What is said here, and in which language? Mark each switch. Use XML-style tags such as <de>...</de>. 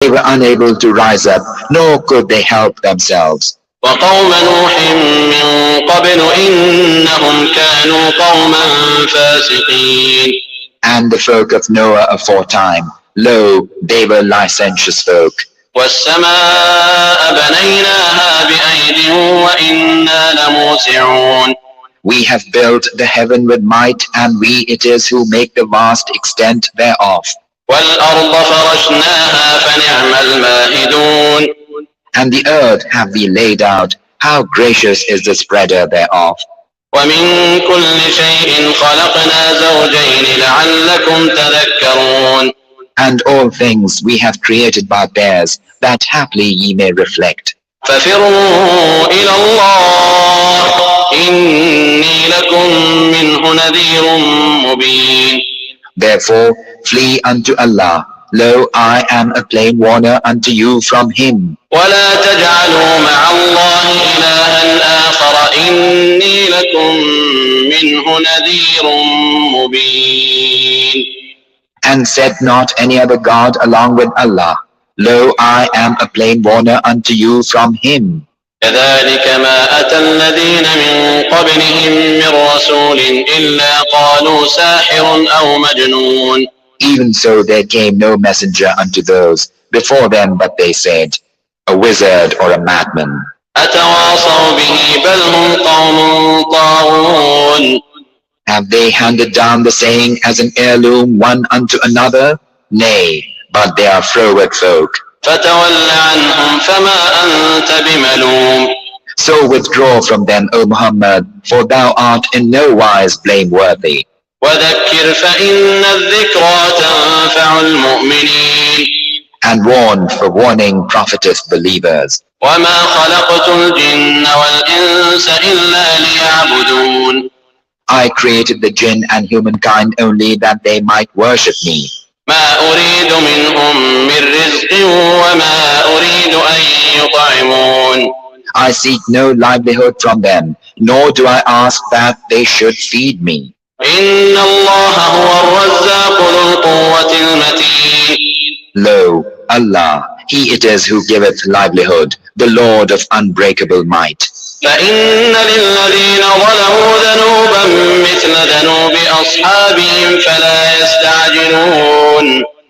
<en>They were unable to rise up, nor could they help themselves.</en> <ar>وقوم نوح من قبل إنهم كانوا قوما فاسقين.</ar> <en>And the folk of Noah aforetime, lo, they were licentious folk.</en> <ar>والسماء بنيناها بأيد وإنا لموسعون.</ar> <en>We have built the heaven with might, and we it is who make the vast extent thereof.</en> <ar>والأرض فرشناها فنعم الماهدون.</ar> <en>And the earth have we laid out, how gracious is the spreader thereof.</en> <ar>ومن كل شيء خلقنا زوجين لعلكم تذكرون.</ar> <en>And all things we have created by pairs, that haply ye may reflect.</en> <ar>ففروا إلى الله إني لكم منه نذير مبين.</ar> <en>Therefore flee unto Allah. Lo, I am a plain warner unto you from him.</en> <ar>ولا تجعلوا مع الله إلها آخر إني لكم منه نذير مبين.</ar> <en>And set not any other God along with Allah. Lo, I am a plain warner unto you from him.</en> <ar>كذلك ما أتى الذين من قبلهم من رسول إلا قالوا ساحر أو مجنون.</ar> <en>Even so there came no messenger unto those before them, but they said, a wizard or a madman.</en> <ar>أتواصوا به بل هم قوم طاغون.</ar> <en>Have they handed down the saying as an heirloom one unto another? Nay, but they are froward folk.</en> <ar>فتول عنهم فما أنت بملوم.</ar> <en>So withdraw from them, O Muhammad, for thou art in no wise blameworthy.</en> <ar>وذكر فإن الذكرى تنفع المؤمنين.</ar> <en>And warn, for warning profiteth believers.</en> <ar>وما خلقت الجن والإنس إلا ليعبدون.</ar> <en>I created the jinn and humankind only that they might worship me.</en> <ar>ما أريد منهم من رزق وما أريد أن يطعمون.</ar> <en>I seek no livelihood from them, nor do I ask that they should feed me.</en> <ar>إن الله هو الرزاق ذو القوة المتين.</ar> <en>Lo, Allah, He it is who giveth livelihood, the Lord of unbreakable might.</en> <ar>فإن للذين ظلموا ذنوبا مثل ذنوب أصحابهم فلا يستعجلون.</ar>